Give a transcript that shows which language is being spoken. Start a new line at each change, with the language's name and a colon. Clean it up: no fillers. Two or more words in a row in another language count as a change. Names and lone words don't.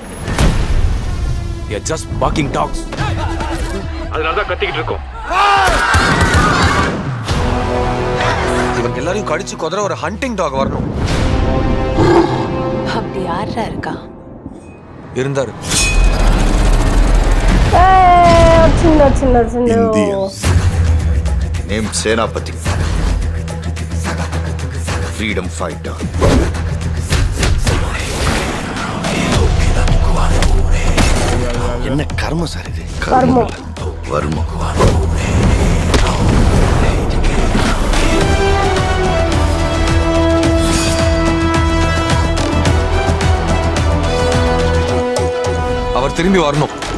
English: just walking dogs.
Tamil: அதனாலதான் கத்திக்கிட்டு இருக்கோம். இவங்க எல்லாரையும் கடிச்சு கொதற ஒரு
English: hunting dog
Tamil: வரணும். அப்படி யாரா இருக்கா? இருந்தாரு.
English: Name Senapathi, freedom fighter.
Tamil: என்ன கர்ம சார் இது? கர்மம் வர்மம். அவர் திரும்பி வரணும்.